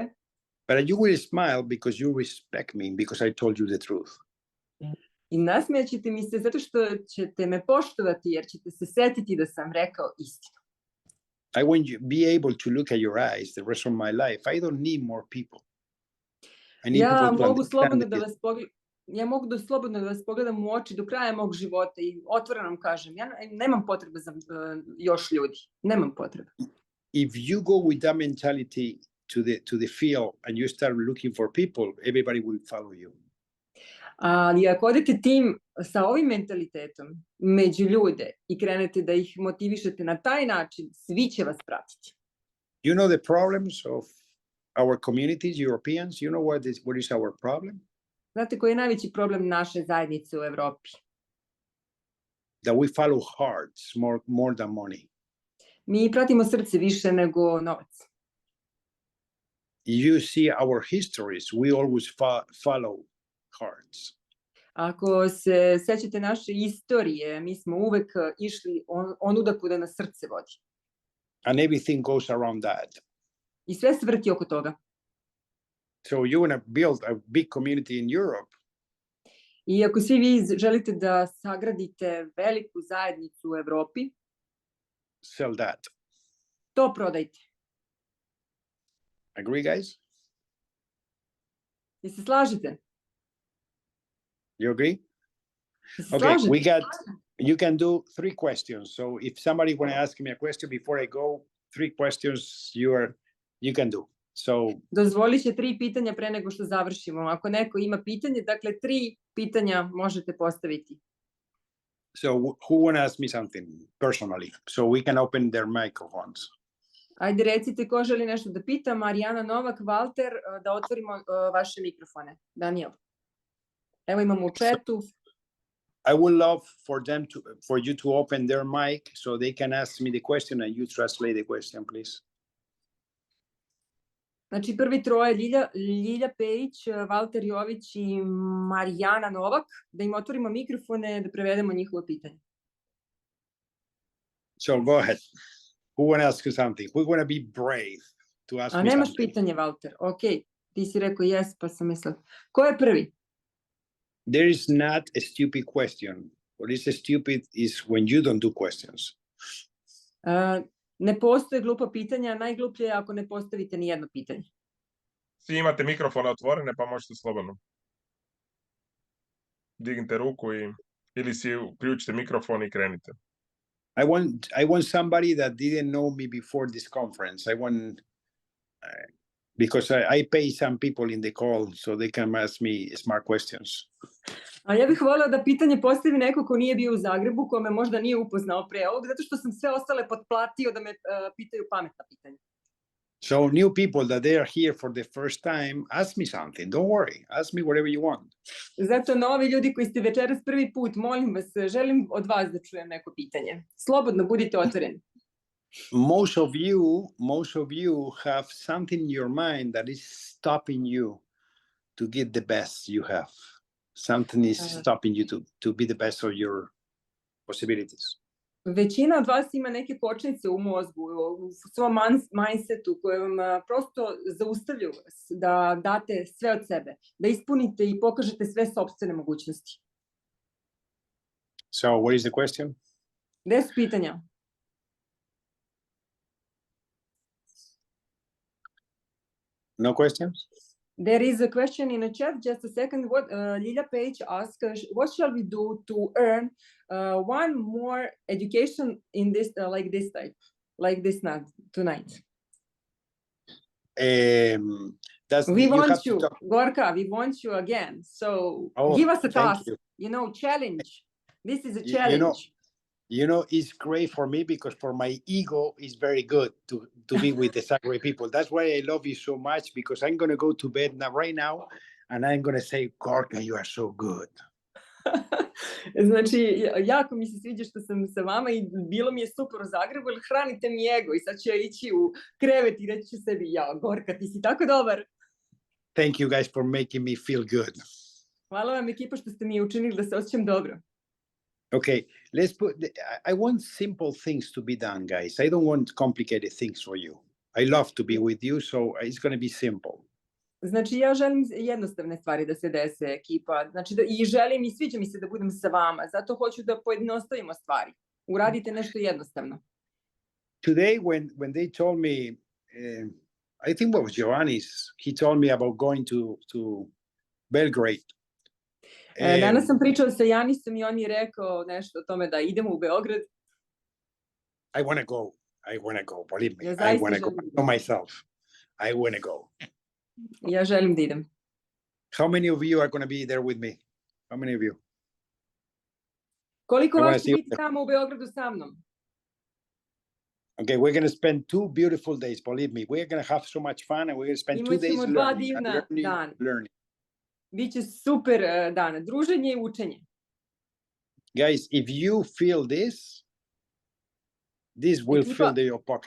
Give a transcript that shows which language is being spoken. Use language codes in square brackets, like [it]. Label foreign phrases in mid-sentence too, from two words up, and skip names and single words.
[en] But you will smile because you respect me, because I told you the truth. [sr] I nasmejat ćete mi se zato što ćete me poštovati, jer ćete se setiti da sam rekao istinu. [en] I want you be able to look at your eyes the rest of my life. I don't need more people. I need [sr] Ja [en] people to [sr] mogu slobodno [en] understand [sr] da [en] it. [sr] vas pogledam. Ja mogu da slobodno da vas pogledam u oči do kraja mog života i otvoreno vam kažem, ja nemam potrebe za još ljudi. Nemam potrebe. [en] If you go with that mentality to the field and you start looking for people, everybody will follow you. [sr] Ali ako odete tim sa ovim mentalitetom među ljude i krenete da ih motivišete na taj način, svi će vas pratiti. [en] You know the problems of our communities, Europeans? You know what is our problem? [sr] Znate koji je najveći problem naše zajednice u Evropi? [en] That we follow hearts more than money. [sr] Mi pratimo srce više nego novac. [en] You see our histories, we always follow hearts. [sr] Ako se sećate naše istorije, mi smo uvek išli onuda kuda nas srce vodi. [en] And everything goes around that. [sr] I sve se vrti oko toga. [en] So you want to build a big community in Europe. [sr] I ako svi vi želite da sagradite veliku zajednicu u Evropi, [en] Sell that. [sr] to prodajte. [en] Agree, guys? [sr] Jel se slažete? [en] You agree? [sr] Jel se [en] Okay, [sr] slažete? [en] you can do 3 questions. So if somebody want to ask me a question before I go, 3 questions you can do. So [sr] Dozvolit će 3 pitanja pre nego što završimo. Ako neko ima pitanje, dakle 3 pitanja možete postaviti. [en] so who want to ask me something personally? So we can open their microphones. [sr] Ajde recite ko želi nešto da pita. Marijana Novak, Valter, da otvorimo vaše mikrofone. Daniel. Evo imamo u chatu. [en] I would love for you to open their mic so they can ask me the question and you translate the question, please. [sr] Znači prvi troje, Ljilja Pejić, Valter Jović i Marijana Novak, da im otvorimo mikrofone, da prevedemo njihovo pitanje. [en] So go ahead. Who want to ask you something? Who want to be brave to ask [sr] A [en] me [sr] nemaš [en] something? [sr] pitanje, Valter. Ok, ti si rekao yes, pa sam mislila. Ko je prvi? [en] There is not a stupid question. What is stupid is when you don't do questions. [sr] Ne postoje glupa pitanja, najgluplje je ako ne postavite ni jedno pitanje. Svi imate mikrofone otvorene, pa možete slobodno. Dignite ruku ili si uključite mikrofon i krenite. [en] I want somebody that didn't know me before this conference. I want because I pay some people in the call so they can ask me smart questions. [sr] A ja bih voljela da pitanje postavi neko ko nije bio u Zagrebu, ko me možda nije upoznao pre ovog, zato što sam sve ostale potplatio da me pitaju pametna pitanja. [en] So new people that they are here for the first time, ask me something. Don't worry. Ask me whatever you want. [sr] Zato novi ljudi koji ste večeras prvi put, molim vas, želim od vas da čujem neko pitanje. Slobodno, budite otvoreni. [en] Most of you have something in your mind that is stopping you to get the best you have. Something is stopping you to be the best of your possibilities. [sr] Većina od vas ima neke kočnice u mozgu, u svom mindsetu koje vam prosto zaustavljaju vas da date sve od sebe, da ispunite i pokažete sve sopstvene mogućnosti. [en] So what is the question? [sr] Gde su pitanja? [en] No questions? There is a question in the chat. Just a second. What Lila Page asked, what shall we do to earn one more education in this like this type, like this night tonight? We want you, Gorka. We want you again. So give us a task. Challenge. This is a challenge. It's great for me because for my ego, it's very good to be with the Sagre people. That's why I love you so much, because I'm going to go to bed right now and I'm going to say, Gorka, you are so good. [sr] Znači, jako mi se sviđa što sam sa vama i bilo mi je super u Zagrebu, jer hranite mi ego i sad ću ja ići u krevet i reći ću sebi, Gorka, ti si tako dobar. [en] Thank you guys for making me feel good. [sr] Hvala vam ekipa što ste mi učinili da se osjećam dobro. [en] Okay, I want simple things to be done, guys. I don't want complicated things for you. I love to be with you, so it's going to be simple. [sr] Znači, ja želim jednostavne stvari da se dese, ekipa. Znači, i želim i sviđa mi se da budem sa vama. Zato hoću da pojednostavimo stvari. Uradite nešto jednostavno. [en] Today, when they told me, I think it was Giovanni's, he told me about going to Belgrade. [sr] Danas sam pričao sa Janisom i on je rekao nešto o tome da idemo u Beograd. [en] I want to go. Believe me. I want to go. I know myself. I want to go. [sr] Ja želim da idem. [en] How many of you are going to be there with me? How many of you? [sr] Koliko vas će biti tamo u Beogradu sa mnom? [en] Okay, we're going to spend 2 beautiful days. Believe me, we're going to have so much fun, and we're going to spend 2 days learning. [sr] Biće super dana, druženje i učenje. [en] Guys, if you feel this will fill your pocket.